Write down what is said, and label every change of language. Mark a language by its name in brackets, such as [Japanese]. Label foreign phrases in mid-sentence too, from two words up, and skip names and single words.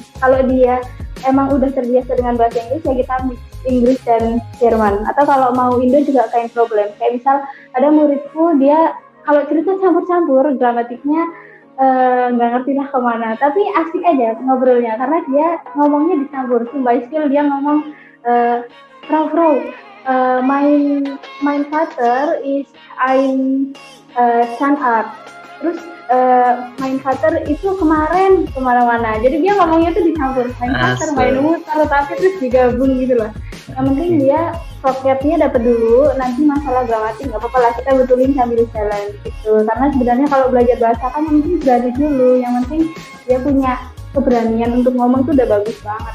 [Indonesian] Kalau dia emang udah terbiasa dengan bahasa Inggris, ya kita mix Inggris dan Jerman. Atau kalau mau Indo juga kayak problem. Kayak misal ada muridku, dia kalau cerita campur-campur, gramatiknya nggak ngerti lah kemana. Tapi asik aja ngobrolnya, karena dia ngomongnya dicampur. Beispiel dia ngomong, [German] Frau, mein Vater ist ein Zahnarzt. [Indonesian] Terus [German] mein Vater [Indonesian] itu kemarin kemana-mana. Jadi dia ngomongnya tuh dicampur. [German] Mein Vater, mein Mutter, [Indonesian] tapi terus digabung gitu loh. Yang penting dia soketnya dapat dulu. Nanti masalah gramatik nggak apa-apa lah, kita betulin sambil jalan gitu. Karena sebenarnya kalau belajar bahasa kan yang penting berani dulu. Yang penting dia punya keberanian untuk ngomong tuh udah bagus banget.